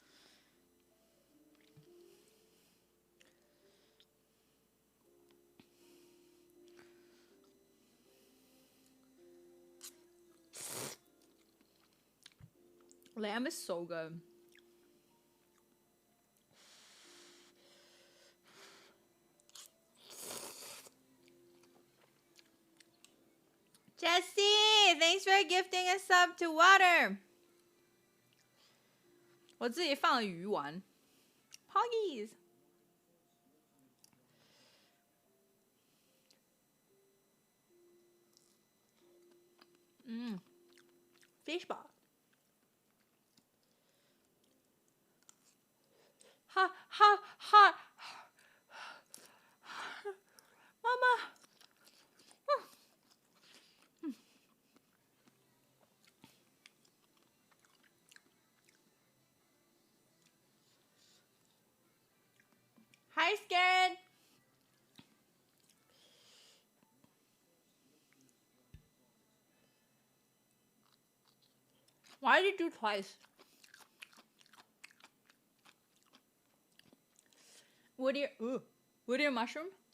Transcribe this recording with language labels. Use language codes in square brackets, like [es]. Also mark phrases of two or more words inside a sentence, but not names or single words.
[en] Lamb is so good. Jessie, thanks for gifting a sub to Water. [zh] 我自己放了鱼丸 Poggies. [en] Fish ball. Ha ha ha. Mama. Hi, Scared. Why did you do twice? Woody mushroom?